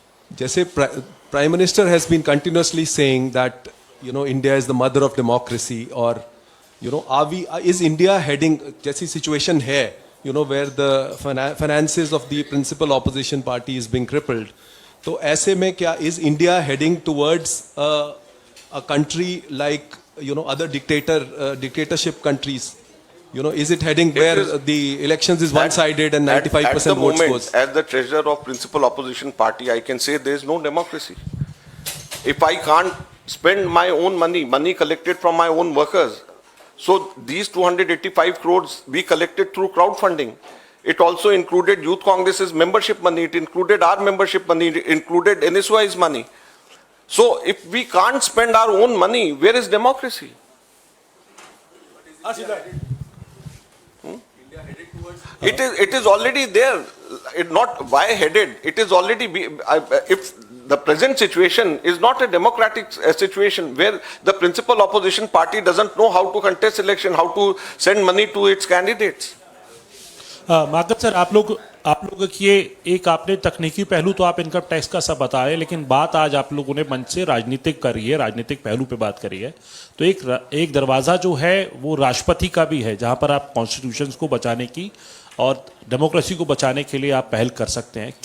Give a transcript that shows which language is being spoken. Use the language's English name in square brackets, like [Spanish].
[English] जैसे prime minister has been continuously saying that India is the mother of democracy, और is India heading, जैसी situation है where the finances of the principal opposition party is being crippled, [Hindi] तो ऐसे में क्या [English] is India heading towards a country like other dictatorship countries? Is it heading where the elections is one-sided and 95% votes goes? As the treasurer of principal opposition party, I can say there is no democracy. If I can't spend my own money collected from my own workers, so these 285 crores we collected through crowdfunding. It also included Youth Congress's membership money, it included our membership money, it included NSY's money. So if we can't spend our own money, where is democracy? It is already there. It not why headed. It is already if the present situation is not a democratic situation where the principal opposition party doesn't know how to contest election, how to send money to its candidates. [Hindi] मागत sir, आप लोग की ये एक आपने तकनीकी पहलू तो आप इनकम टैक्स का सब बता रहे हैं, लेकिन बात आज आप लोगों ने मंच से राजनीतिक करी है, राजनीतिक पहलू पे बात करी है। तो एक दरवाज़ा जो है वो राष्ट्रपति का भी है, जहां पर आप कॉन्स्टिट्यूशन को बचाने की और डेमोक्रेसी को बचाने के लिए आप पहल कर सकते हैं।